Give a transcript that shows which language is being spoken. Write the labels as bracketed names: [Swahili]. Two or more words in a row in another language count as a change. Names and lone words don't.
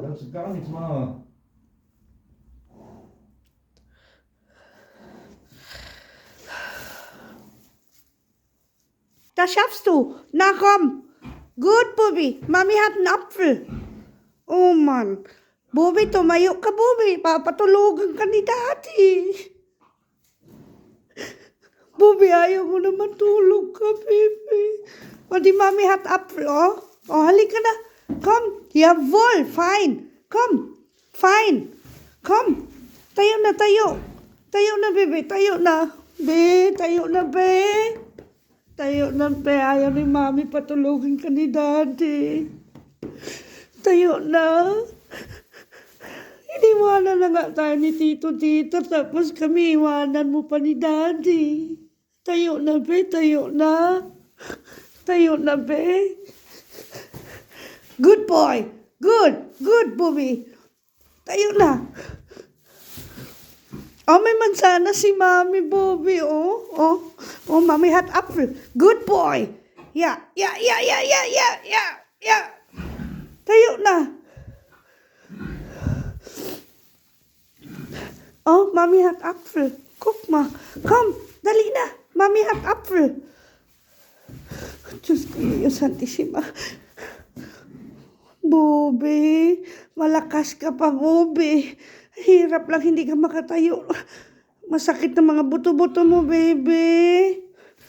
[German] Kannst du gar nichts machen. Das schaffst du. Na komm. Gut, Bobby. Mami hat einen Apfel. Oh Mann. [Filipino] Bobby, tumayo ka, Bobby. Papatulugan ka ni Daddy. Bobby, ayaw mo na matulog ka, baby. [German] Und die Mami hat Apfel, oh. [Filipino] Oh, halika na. [German] Komm. Jawohl, fein. Komm. Fein. Komm. [Filipino] Tayo na, tayo. Tayo na, baby. Tayo na. Be, tayo na, be. Tayo na, be. Ayaw ni Mami patulogin ka ni Daddy. Tayo na. Iniwanan na nga tayo ni Tito dito. Tapos kami iwanan mo pa ni Daddy. Tayo na, be. Tayo na. Tayo na, be. [English] Good boy. Good. Good, Bobby. [Filipino] Tayo na. Oh, may mansana si Mami, Bobby. [German] Oh, oh. Oh, Mami hat Apfel. [English] Good boy. [German] Ja, ja, ja, ja, ja, ja, ja, ja. [Filipino] Tayo na. [German] Oh, Mami hat Apfel. Guck mal. Komm, [Filipino] dali na. [German] Mami hat Apfel. [Filipino] Diyos ko, yung Santissima. Bobby, malakas ka pa, Bobby. Hirap lang, hindi ka makatayo. Masakit na mga buto-buto mo, baby.